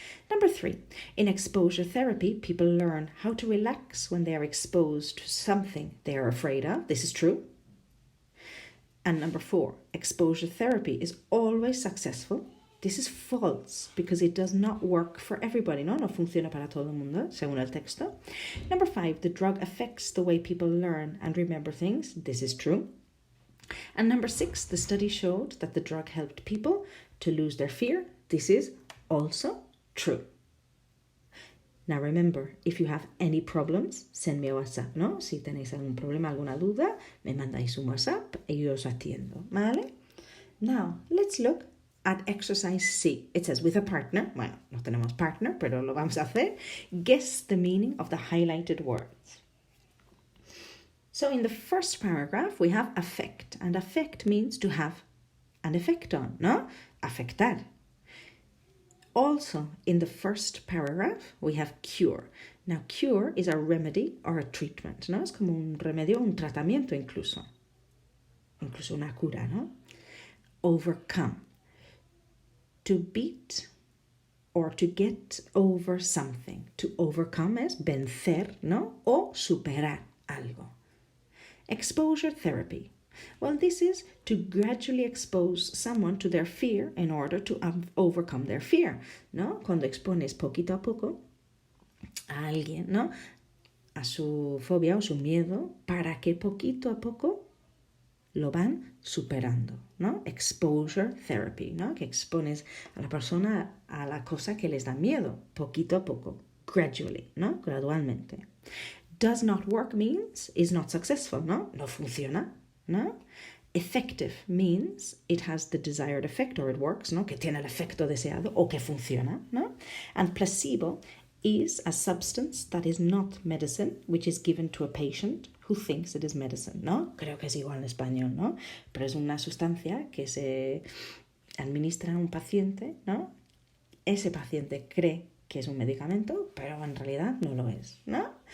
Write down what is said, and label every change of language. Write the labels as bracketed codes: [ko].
[en] Number 3, in exposure therapy, people learn how to relax when they are exposed to something they are afraid of. This is true. And number 4, exposure therapy is always successful. This is false because it does not work for everybody. [es] No funciona para todo el mundo, según el texto. [en] Number 5, the drug affects the way people learn and remember things. This is true. And number 6, the study showed that the drug helped people to lose their fear. This is also true. Now remember, if you have any problems, send me a WhatsApp, ¿no? [es] Si tenéis algún problema, alguna duda, me mandáis un WhatsApp y yo os atiendo, ¿vale? [en] Now, let's look at exercise C. It says, with a partner, [es] bueno, no tenemos partner, pero lo vamos a hacer. [en] Guess the meaning of the highlighted words. So in the first paragraph, we have affect, and affect means to have an effect on, ¿no? Afectar. Also, in the first paragraph, we have cure. Now, cure is a remedy or a treatment, ¿no? [es] Es como un remedio, un tratamiento incluso. Incluso una cura, [en] ¿no? Overcome. To beat or to get over something. [es] To overcome es vencer, ¿no? O superar algo. Exposure therapy. [en] Well, this is to gradually expose someone to their fear in order to overcome their fear, ¿no? [es] Cuando expones poquito a poco a alguien, ¿no? A su fobia o su miedo, para que poquito a poco lo van superando, ¿no? Exposure therapy, ¿no? Que expones a la persona a la cosa que les da miedo, poquito a poco, gradually, ¿no? Gradualmente. [en] Does not work means is not successful, ¿no? [es] No funciona. [en] ¿No? Effective means it has the desired effect or it works, ¿no? [es] Que tiene el efecto deseado o que funciona, [en] ¿no? And placebo is a substance that is not medicine, which is given to a patient who thinks it is medicine, ¿no? [es] Creo que es igual en español, ¿no? Pero es una sustancia que se administra a un paciente, ¿no? Ese paciente cree que es un medicamento, pero en realidad no lo es, ¿no?